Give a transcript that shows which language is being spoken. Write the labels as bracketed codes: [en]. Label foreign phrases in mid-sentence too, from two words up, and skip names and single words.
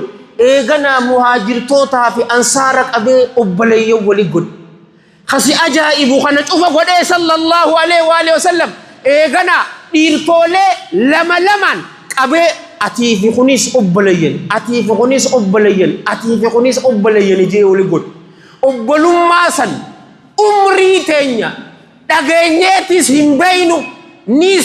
[om] eegana muhaajirtootaa fi ansaara qabee obboleeyyan wali godhe khasi ajaa'ibu kana cufa godhee [ar] صلى الله عليه وسلم [om] eegana dhiirtoolee lama lamaan qabee atii fi kunis obboleeyyan atii fi kunis obboleeyyan atii fi kunis obboleeyyan jee wali godhe obbolummaa san umrii teenya dhageenyeetis hin beeynu nis